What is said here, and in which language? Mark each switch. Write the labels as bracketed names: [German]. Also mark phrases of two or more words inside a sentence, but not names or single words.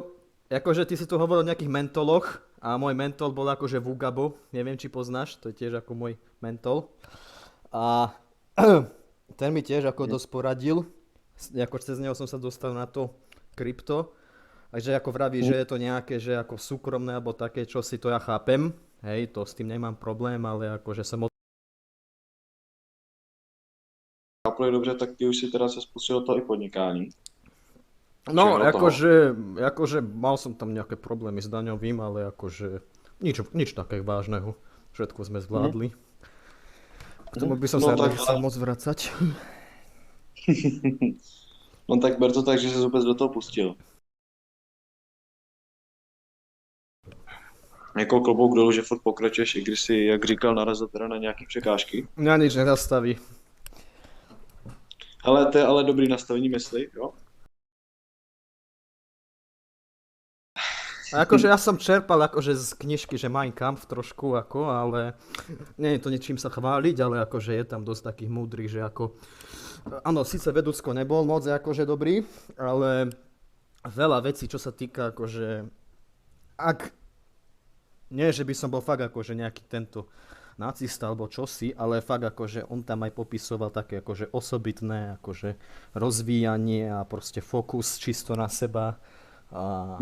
[Slovak] Akože ty si tu hovoril o nejakých mentoloch a môj mentol bol akože Vugabo, neviem či poznáš, to je tiež ako môj mentol. A ten mi tiež ako dosť poradil, ako cez neho som sa dostal na to krypto. Takže ako vraví, že je to nejaké, že ako súkromné alebo také, čo si to ja chápem. Hej, to s tým nemám problém, ale akože som [Czech] chápu dobře, tak ty už si teda se spustil to i podnikání. No, Všechno do toho. [Slovak] akože mal som tam nejaké problémy s daňovým, ale akože nič také vážneho. Všetko sme Mhm. zvládli. K tomu Mhm. by som [Czech] No [Slovak] sa [Czech] tak, [Slovak] nechcel moc vracať. [Czech] no tak ber to tak, že jsi vůbec do toho pustil. Jako klobouk dolů, že furt pokračuješ, i když si, jak říkal, narazil teda na nějaký překážky. [Slovak] Mňa nič nezastaví. [Czech] Ale to je ale dobrý nastavení mysli, jo? [Slovak] A akože ja som čerpal akože z knižky, že Mein Kampf trošku ako, ale nie je to ničím sa chváliť, ale akože je tam dosť takých múdrych, že ako áno, síce vedúcko nebol moc akože dobrý, ale veľa vecí, čo sa týka akože ak nie, že by som bol fakt akože nejaký tento nacista alebo čosi, ale fakt akože on tam aj popisoval také akože osobitné akože rozvíjanie a proste fokus čisto na seba a